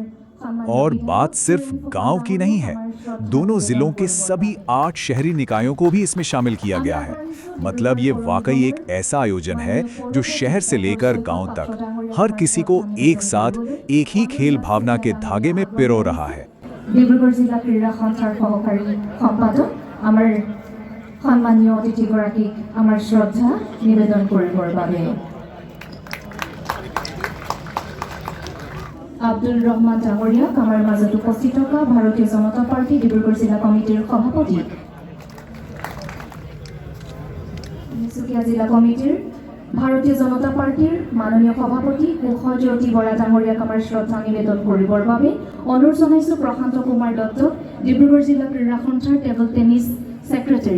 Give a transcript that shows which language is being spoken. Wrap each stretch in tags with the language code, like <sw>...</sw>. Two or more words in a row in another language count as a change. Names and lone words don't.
<hi>और बात सिर्फ गांव की नहीं है, दोनों जिलों के सभी 8 शहरी निकायों को भी इसमें शामिल किया गया है। मतलब ये वाकई एक ऐसा आयोजन है जो शहर से लेकर गांव तक हर किसी को एक साथ एक ही खेल भावना के धागे में पिरो रहा है।</hi> <as>ডিব্ৰুগড় জিলা ক্ৰীড়া সন্থাৰ সহকাৰী সম্পাদক আমাৰ সন্মানীয় অতিথিগৰাকীক আমাৰ শ্ৰদ্ধা নিবেদন কৰিবৰ বাবে আব্দুল ৰহমান ডাঙৰীয়াক আমাৰ মাজত উপস্থিত থকা ভাৰতীয় জনতা পাৰ্টি ডিব্ৰুগড় জিলা কমিটিৰ সভাপতি, তিনিচুকীয়া জিলা কমিটিৰ ভাৰতীয় জনতা পাৰ্টিৰ মাননীয় সভাপতি কুশজ্যোতি বৰা ডাঙৰীয়াক আমাৰ শ্ৰদ্ধা নিবেদন কৰিবৰ বাবে অনুৰোধ জনাইছোঁ প্ৰশান্ত কুমাৰ দত্তক, ডিব্ৰুগড় জিলা ক্ৰীড়া সন্থাৰ টেবল টেনিছ সেক্ৰেটাৰী।</as>